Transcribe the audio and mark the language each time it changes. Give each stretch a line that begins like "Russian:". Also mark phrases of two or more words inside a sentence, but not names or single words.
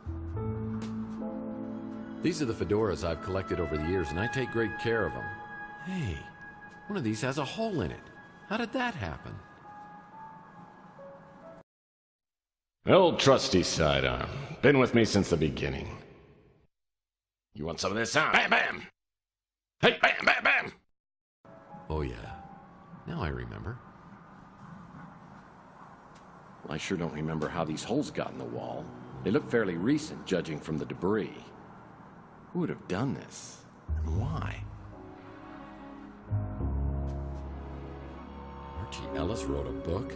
English: These are the fedoras I've collected over the years, and I take great care of them. Hey, one of these has a hole in it. How did that happen? Old trusty sidearm. Been with me since the beginning. You want some of this, huh? Bam, bam! Hey, bam, bam, bam! Oh, yeah. Now I remember. Well, I sure don't remember how these holes got in the wall. They look fairly recent, judging from the debris. Who would have done this? And why? Archie Ellis wrote a book?